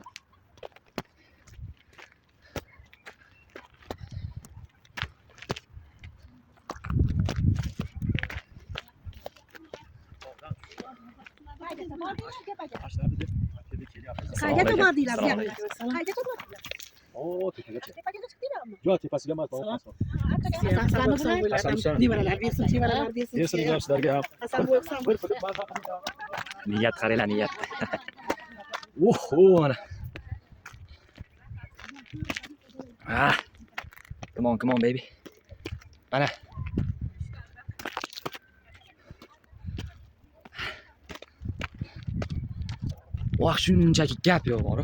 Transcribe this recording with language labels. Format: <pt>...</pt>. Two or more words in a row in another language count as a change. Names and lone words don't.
<uz>Qayga to'madinglar bu yoqqa? Qayga to'madinglar? Tepagacha. Tepaga chiqdinglarmi? Yo'q, tepasiga emas, pastda. Nevaralar bersin, chevaralar bersin. Bersinlar sizlarga ham. Hasan bo'lsam bir Niyat qaranglar, niyat. Mana.</uz> <en>Come on baby.</en> <uz>Mana. Voh, shunchaki gap yo'q bor.</uz>